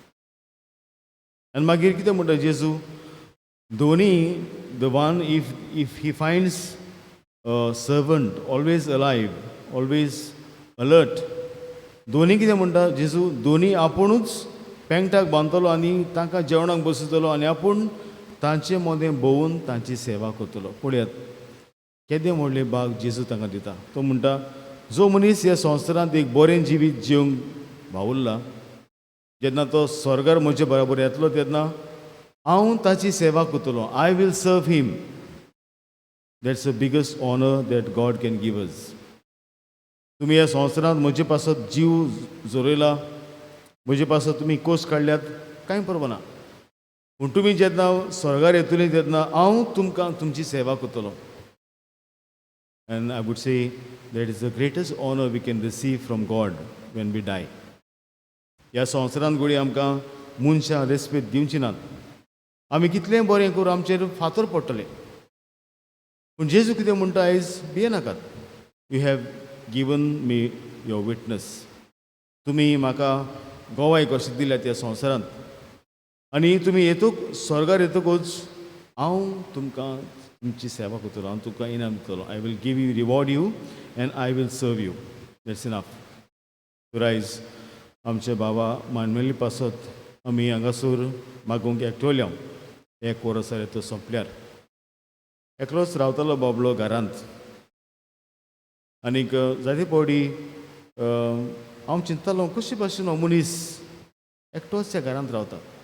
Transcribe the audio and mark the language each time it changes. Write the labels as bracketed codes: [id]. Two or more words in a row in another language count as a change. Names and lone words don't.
[kok] आनी मागीर कितें म्हणटा जेजू, दोनी [en] the one if he finds servant always alive, always alert, [kok] दोनी कितें म्हणटा जेजू, दोनी आपुणूच पेंगटाक बांदतलो आनी तांकां जेवणाक बसयतलो आनी आपूण तांचे मदें भोंवून तांची सेवा करतलो. पळयात केदें व्हडलें भाग जेजू तांकां दिता. तो म्हणटा, जो मनीस ह्या संवसारांत एक बरें जिवीत जिवंक भावुरला, जेन्ना तो स्वर्गार म्हजे बरोबर येतलो तेन्ना हांव ताची सेवा करतलो. [en] I will serve him. That's the biggest honour that God can give us. [kok] तुमी ह्या संवसारांत म्हजे पासत जीव जोरयला, म्हजे पासत तुमी कोस काडल्यात, कांय परवा ना. पूण तुमी जेन्ना स्वर्गार येतली तेन्ना हांव तुमकां तुमची सेवा करतलो. [en] And I would say that is the greatest honor we can receive from God when we die. [kok] ह्या संवसारांत घोडी आमकां मनशां रेस्पेद दिवची नात. आमी कितलेंय बरें करून आमचेर फातर पडटले. पूण जेजू कितें म्हणटा आयज, भियेनाकात. [en] You have given me your witness. [kok] तुमी म्हाका गोवाय कशें दिल्यात ह्या संवसारांत, आनी तुमी येतूक स्वर्गार येतकूच हांव तुमकां तुमची सेवा करतलो, हांव तुका इनाम दितलो. [en] I will give you, reward you and I will serve you. That's enough. [kok] सो आयज आमचे बाबा मानमेली पासत आमी हांगासर मागूंक एकठवल्या. एक वर्स जालें तो सोंपल्यार एकलोच रावतालो बाबलो घरांत. आनीक जायते फावटी हांव चिंततालों कशे भाशेन हो मनीस एकटोच त्या घरांत रावता.